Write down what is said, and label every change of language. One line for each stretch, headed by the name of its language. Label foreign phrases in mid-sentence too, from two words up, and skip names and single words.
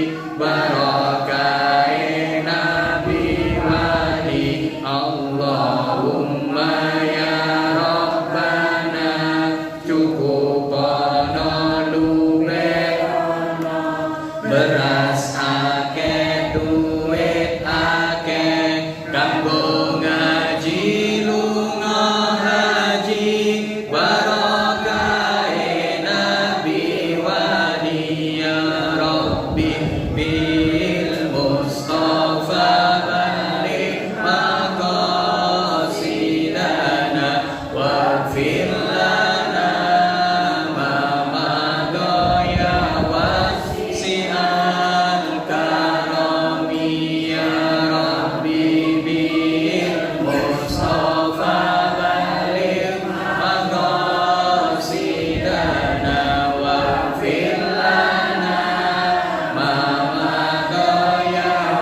Javanese: barokahe nabi wali
Arabic: اللهم يا ربنا
Javanese: cukupono luberono beras akeh duit akeh kanggo ngaji lunga haji barokahe nabi wali
Arabic: يا رب بالمصطفى بلغ مقاصدنا واغفر لنا ما مضى يا واسع الكرم يا رب بالمصطفى بلغ مقاصدنا واغفر لنا ما مضى يا